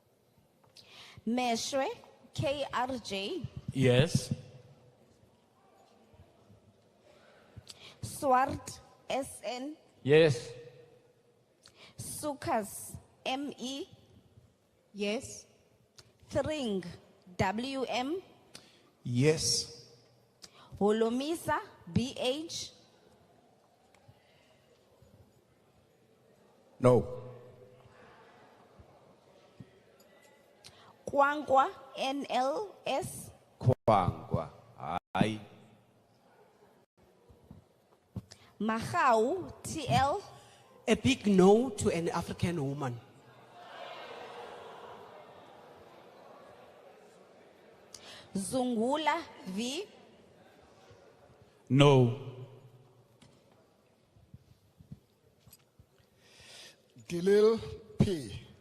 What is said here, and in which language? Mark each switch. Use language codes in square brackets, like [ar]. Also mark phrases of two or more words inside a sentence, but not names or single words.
[en] Meshwe KRJ, Yes. Swart, SN. Yes. Sukas, ME. Yes. Thring, WM. Yes. Holomisa, BH. No. Kwangwa, NLS. Kwangwa. Aye. Mahau, TL. A big no to an African woman. Zungula, V. No. Gilil, P.